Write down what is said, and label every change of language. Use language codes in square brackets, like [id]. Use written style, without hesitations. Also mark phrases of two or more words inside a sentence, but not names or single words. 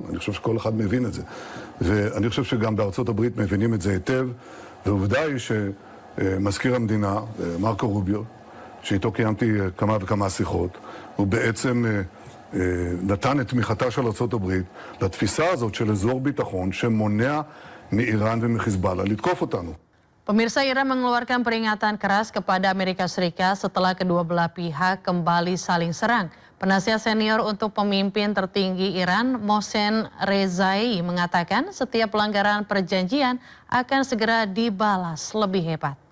[he] אני חושב שכל אחד מבין את זה. ואני חושב שגם בארצות הברית מבינים את זה היטב, ועובדה היא שמזכיר המדינה, מרקו רוביו, שאיתו קיימתי כמה וכמה שיחות, הוא בעצם נתן את תמיכתה של ארצות הברית לתפיסה הזאת של אזור ביטחון שמונע מאיראן ומחיזבאללה לתקוף אותנו. [id] Pemirsa, Iran mengeluarkan peringatan keras kepada Amerika Serikat setelah kedua belah pihak kembali saling serang. Penasihat senior untuk pemimpin tertinggi Iran, Mohsen Rezai, mengatakan setiap pelanggaran perjanjian akan segera dibalas lebih hebat.